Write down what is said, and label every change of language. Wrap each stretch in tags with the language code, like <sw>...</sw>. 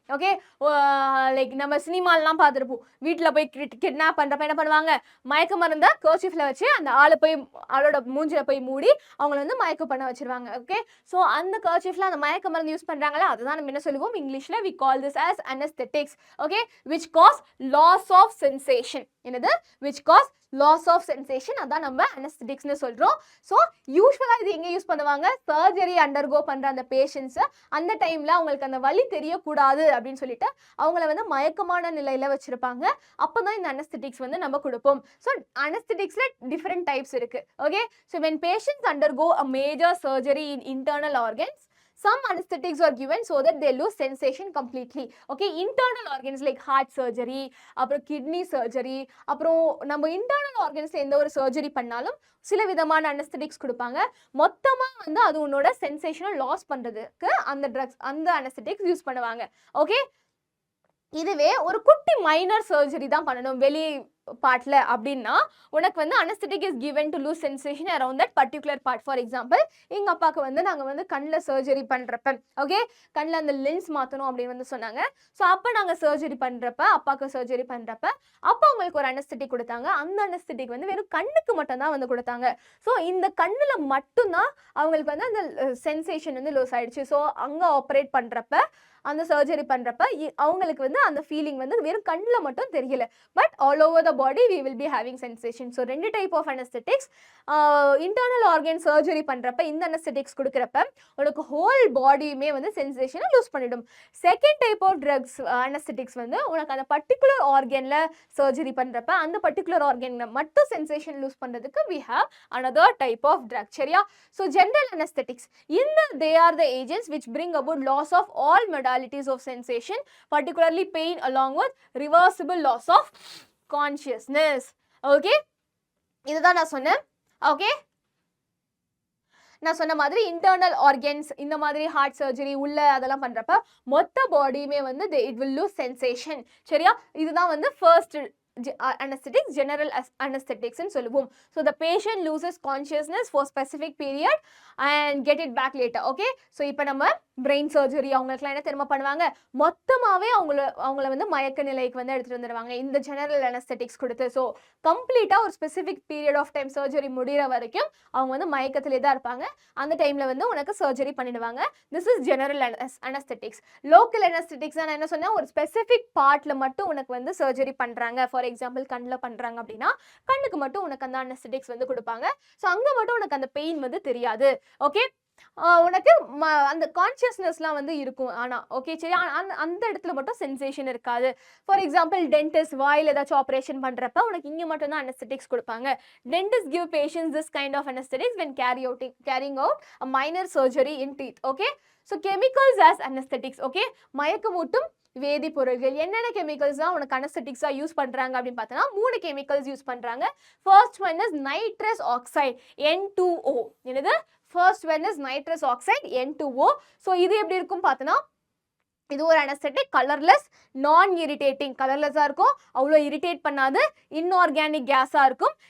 <ta>Okay, like நம்ம சினிமாலெலாம் பார்த்துருப்போம், வீட்டில் போய் கிட்னாப் பண்றப்ப என்ன பண்ணுவாங்க? மயக்க மருந்த கர்ச்சீஃப்ல வச்சு அந்த ஆளோட மூஞ்சில போய் மூடி அவங்கள வந்து மயக்கம் பண்ண வச்சிருவாங்க. ஓகே, ஸோ அந்த கர்ச்சீஃப்ல அந்த மயக்க மருந்து யூஸ் பண்றாங்களா, அதுதான் நம்ம என்ன சொல்லுவோம் இங்கிலீஷ்ல</ta> <en>we call this as anesthetics. Okay, which cause loss of sensation.</en> <ta>என்னது?</ta> <en>which cause loss of sensation.</en> <ta>அதான் நம்ம anesthetics னு சொல்றோம். ஸோ யூஸ்வலா இது எங்க யூஸ் பண்ணுவாங்க? சர்ஜரி அண்டர்கோ பண்ற அந்த பேஷண்ட்ஸ் அந்த டைம்ல அவங்களுக்கு அந்த வலி தெரியக்கூடாது அப்படின்னு சொல்லிட்டு அவங்கள வந்து மயக்கமான நிலையில வச்சிருப்பாங்க. அப்பதான் இந்த anesthetics வந்து நம்ம கொடுப்போம். ஸோ anestheticsல டிஃப்ரெண்ட் டைப்ஸ் இருக்கு.</ta> <en>Okay, so when patients undergo a major surgery in internal organs, some anesthetics are given so that they lose sensation completely. Okay, internal organs like heart surgery,</en> <ta>அப்புறம் kidney surgery, அப்புறம் நம்ம internal organsல எந்த ஒரு surgery பண்ணாலும் சில விதமான anesthetics கொடுப்பாங்க. மொத்தமா வந்து அது உன்னோட சென்சேஷனை லாஸ் பண்றதுக்கு அந்த ட்ரக்ஸ் அந்த anesthetics யூஸ் பண்ணுவாங்க. ஓகே, இதுவே ஒரு குட்டி மைனர் சர்ஜரி தான் பண்ணணும் வெளி பார்ட்ல அப்படின்னா உனக்கு வந்து</ta> <en>anesthetic is given to lose sensation around that particular part.</en> <ta>For example எங்கள் அப்பாவுக்கு வந்து நாங்கள் வந்து கண்ணில் சர்ஜரி பண்ணுறப்ப, ஓகே, கண்ணில் அந்த லென்ஸ் மாற்றணும் அப்படின்னு வந்து சொன்னாங்க. ஸோ அப்போ நாங்கள் சர்ஜரி பண்ணுறப்ப, அப்பாவுக்கு சர்ஜரி பண்ணுறப்ப அப்போ அவங்களுக்கு ஒரு anesthetic கொடுத்தாங்க. அந்த anesthetic வந்து வெறும் கண்ணுக்கு மட்டும்தான் வந்து கொடுத்தாங்க. ஸோ இந்த கண்ணில் மட்டும்தான் அவங்களுக்கு வந்து அந்த சென்சேஷன் வந்து லூஸ் ஆயிடுச்சு. ஸோ அங்கே ஆப்ரேட் பண்ணுறப்ப அந்த சர்ஜரி பண்றப்ப அவங்களுக்கு வந்து அந்த ஃபீலிங் வந்து வெறும் கண்ணில் மட்டும் தெரியல,</ta> <en>But all over the body we will be having sensation.</en> <ta>So 2 type of அனஸ்தெட்டிக்ஸ். Internal organ surgery பண்றப்ப இந்த அனஸ்தெட்டிக்ஸ் கொடுக்குறப்ப உனக்கு ஹோல் பாடியுமே வந்து சென்சேஷனை லூஸ் பண்ணிடும். செகண்ட் டைப் ஆஃப் ட்ரக்ஸ் அனஸ்தெட்டிக்ஸ் வந்து உனக்கு அந்த பர்டிகுலர் ஆர்கன்ல சர்ஜரி பண்றப்ப அந்த பர்டிகுலர் ஆர்கன்ல மட்டும் சென்சேஷன் லூஸ் பண்றதுக்கு</ta> <en>we have another type of drug.</en> <ta>சரியா?</ta> <en>So general anesthetics, they are the agents which bring about loss of all modalities of sensation, particularly pain, along with reversible loss of consciousness.</en> <ta>Okay, இதுதான் நான் சொன்னேன். Okay, நான் சொன்ன மாதிரி internal organs இந்த மாதிரி heart surgery உள்ள அதெல்லாம் பண்றப்ப மொத்த பாடியுமே வந்து</ta> <en>It will lose sensation.</en> <ta>சரியா? இதுதான் வந்து ஃபர்ஸ்ட் anesthetics, general anesthetics ன்னு சொல்லுவோம்.</ta> <en>So the patient loses consciousness for specific period and get it back later.</en> <ta>Okay, so இப்போ நம்ம பிரெயின் சர்ஜரி அவங்களுக்குலாம் என்ன தெரியுமா பண்ணுவாங்க, மொத்தமாகவே அவங்கள வந்து மயக்க நிலைக்கு வந்து எடுத்துகிட்டு வந்துடுவாங்க இந்த ஜெனரல் அனஸ்தெட்டிக்ஸ் கொடுத்து. ஸோ கம்ப்ளீட்டாக ஒரு specific period of time surgery முடிகிற வரைக்கும் அவங்க வந்து மயக்கத்திலே தான் இருப்பாங்க. அந்த டைமில் வந்து உனக்கு சர்ஜரி பண்ணிடுவாங்க. This is general அனஸ்தெட்டிக்ஸ். லோக்கல் அனஸ்தெட்டிக்ஸ் நான் என்ன சொன்னேன், ஒரு ஸ்பெசிஃபிக் பார்ட்டில் மட்டும் உனக்கு வந்து சர்ஜரி பண்ணுறாங்க. ஃபார் எக்ஸாம்பிள் கண்ணில் பண்ணுறாங்க அப்படின்னா கண்ணுக்கு மட்டும் உனக்கு அந்த அனஸ்தெட்டிக்ஸ் வந்து கொடுப்பாங்க. ஸோ அங்கே மட்டும் உனக்கு அந்த பெயின் வந்து தெரியாது. ஓகே, உனக்கு அந்த கான்சியஸ்னஸ்லாம் வந்து இருக்கும். ஆனால் ஓகே சரி, அந்த இடத்துல மட்டும் சென்சேஷன் இருக்காது. ஃபார் எக்ஸாம்பிள் டென்டிஸ்ட் வாயில் ஏதாச்சும் ஆப்ரேஷன் பண்ணுறப்ப உனக்கு இங்கே மட்டும் தான் அனஸ்தெட்டிக்ஸ் கொடுப்பாங்க.</ta> <en>Dentist give patients this kind of anaesthetics when carrying out a minor surgery in teeth. Okay, so chemicals as anesthetics.</en> <ta>Okay, மயக்கமூட்டும் வேதிப்பொருட்கள் என்னென்ன கெமிக்கல்ஸ் தான் உனக்கு அனஸ்தெட்டிக்ஸா யூஸ் பண்றாங்க அப்படின்னு பார்த்தோன்னா 3 கெமிக்கல்ஸ் யூஸ் பண்றாங்க.</ta> <en>First one is nitrous oxide N2O.</en> <ta>என்னது?</ta> <en>First one is nitrous oxide N2O.</en> <ta>So இது எப்படி இருக்கும் பார்த்தோன்னா இது ஒரு அனஸ்தெட்டிக், கலர்லெஸ், நான் இரிட்டேட்டிங், கலர்லெஸ்ஸாக இருக்கும், அவ்வளோ இரிட்டேட் பண்ணாது, இன்ஆர்கானிக் கேஸாக இருக்கும்.</ta>